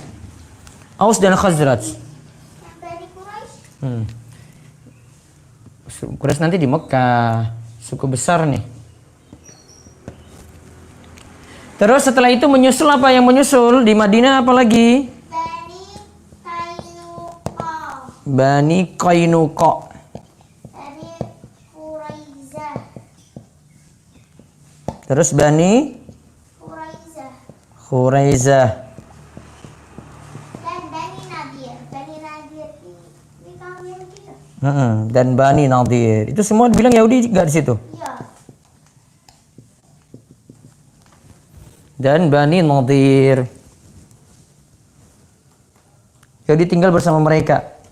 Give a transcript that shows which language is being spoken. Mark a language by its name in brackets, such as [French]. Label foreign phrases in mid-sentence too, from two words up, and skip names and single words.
[Indonesian] Aus dan Khazraj. Bani Quraisy. Quraisy nanti di Mekah. Suku besar nih. Terus setelah itu menyusul apa yang menyusul di Madinah apa lagi? Bani Qainuqah. Bani Qainuqah. Bani Quraizah. Terus Bani Quraizah. Quraizah. Dan Bani Nadir. Bani Nadir ini kaum Yahudi kan? Dan Bani Nadir. Itu semua bilang Yahudi nggak di situ. Iya. Dan Bani Nadir. Yahudi tinggal bersama mereka.